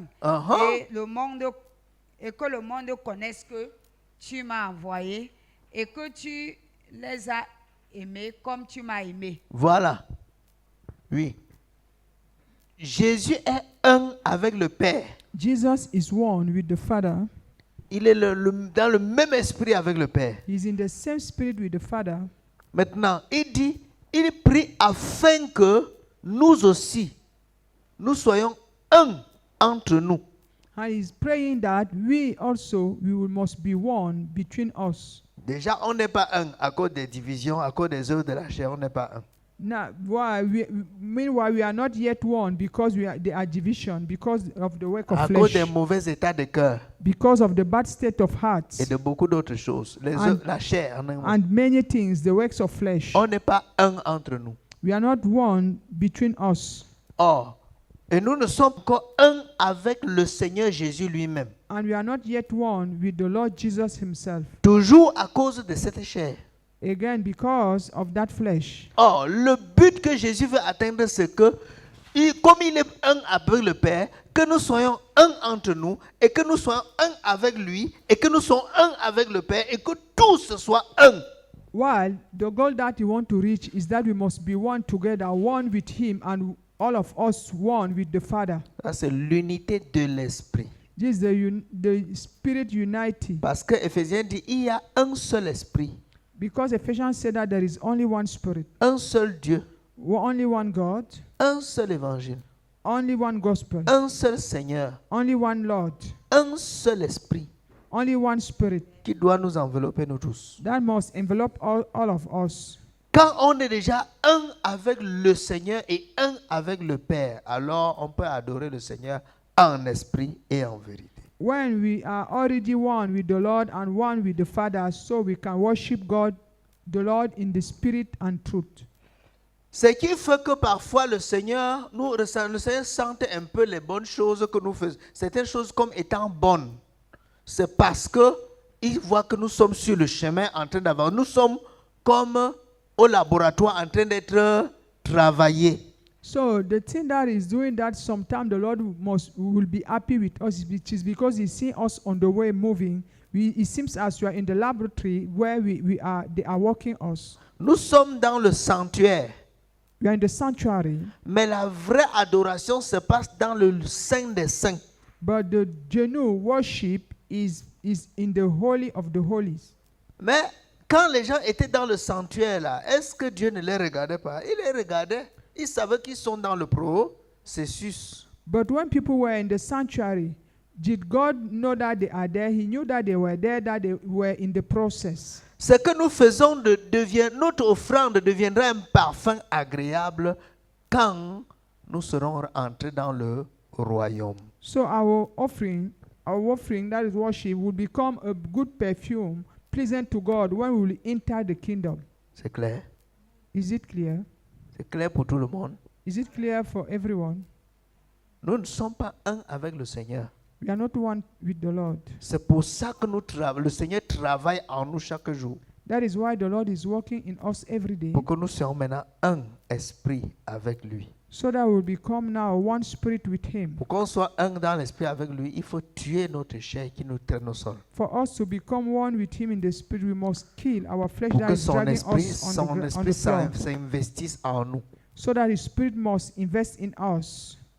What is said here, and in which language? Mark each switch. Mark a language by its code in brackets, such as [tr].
[fr] Uh-huh. Et que le monde connaisse que tu m'as envoyé et que tu les as aimés comme tu m'as aimé. Voilà. Oui. Jésus est un avec le Père. [en] Jesus is one with the Father. [fr] Il est dans le même esprit avec le Père. [en] He's in the same spirit with the Father. [fr] Maintenant, il dit, il prie afin que nous aussi, nous soyons un entre nous. [en] And he's praying that we also must be one between us. [fr] Déjà, on n'est pas un à cause des divisions, à cause des œuvres de la chair, on n'est pas un. [en] Now, meanwhile, we are not yet one because there are division because of the work of [fr] À cause [en] flesh, [fr] des mauvais états de cœur [en] because of the bad state of hearts, [fr] et de beaucoup d'autres choses. Les [en] And- [fr] œuvres, la chair, en un mot. [en] and many things, the works of flesh. [fr] On n'est pas un entre nous. [en] We are not one between us. [fr] Or, et nous ne sommes qu'un avec le Seigneur Jésus lui-même. [en] And we are not yet one with the Lord Jesus himself. [fr] Toujours à cause de cette chair. [en] Again, because of that flesh. [fr] Or, le but que Jésus veut atteindre, c'est que, comme il est un avec le Père, que nous soyons un entre nous, et que nous soyons un avec lui, et que nous soyons un avec le Père, et que tous soient un. [en] While the goal that you want to reach is that we must be one together, one with him, and all of us one with the Father. [fr] Ça, c'est l'unité de l'esprit. [en] This is the spirit unity. [fr] Parce que Éphésiens dit, il y a un seul esprit, [en] Because Ephesians said that there is only one spirit, [fr] un seul Dieu, [en] only one God, [fr] un seul évangile, [en] only one gospel, [fr] un seul Seigneur, [en] only one Lord, [fr] un seul esprit [en] only one spirit. [fr] qui doit nous envelopper nous tous. [en] That must envelop all of us. [fr] Quand on est déjà un avec le Seigneur et un avec le Père, alors on peut adorer le Seigneur en esprit et en vérité. [en] When we are already one with the Lord and one with the Father, so we can worship God, the Lord, in the spirit and truth. [fr] Ce qui fait que parfois le Seigneur sente un peu les bonnes choses que nous faisons, certaines choses comme étant bonnes. C'est parce que il voit que nous sommes sur le chemin en train d'avancer. Nous sommes comme au laboratoire en train d'être travaillés. [en] So the thing that is doing that sometimes the Lord will be happy with us, which is because He sees us on the way moving. It seems as we are in the laboratory where they are working us. [fr] Nous sommes dans le sanctuaire. [en] We are in the sanctuary, [fr] Mais la vraie adoration se passe dans le Saint des Saints. [en] but the genuine worship is in the Holy of the Holies. [fr] Mais quand les gens étaient dans le sanctuaire là, est-ce que Dieu ne les regardait pas? Il les regardait. Ils savaient qu'ils sont dans le processus. [en] But when people were in the sanctuary, did God know that they are there? He knew that they were there, that they were in the process. [fr] Ce que nous faisons notre offrande deviendra un parfum agréable quand nous serons entrés dans le royaume. [en] So our offering, that is worship, will become a good perfume, pleasant to God when we will enter the kingdom. [fr] C'est clair? [en] Is it clear? [fr] C'est clair pour tout le monde? [en] Is it clear for everyone? [fr] Nous ne sommes pas un avec le Seigneur. [en] We are not one with the Lord. [fr] C'est pour ça que le Seigneur travaille en nous chaque jour. [en] That is why the Lord is working in us every day, [fr] Pour que nous soyons maintenant un esprit avec lui. [en] so that we will become now one spirit with Him. [fr] Pour qu'on soit un dans l'esprit avec lui, il faut tuer notre chair qui nous traîne au sol. [en] For us to become one with Him in the spirit, we must kill our flesh [fr] Pour [en] that [fr] que [en] is [fr] son [en] dragging [fr] esprit, [en] us on the floor, [fr] s'investisse en nous. [en] so that His Spirit must invest in us.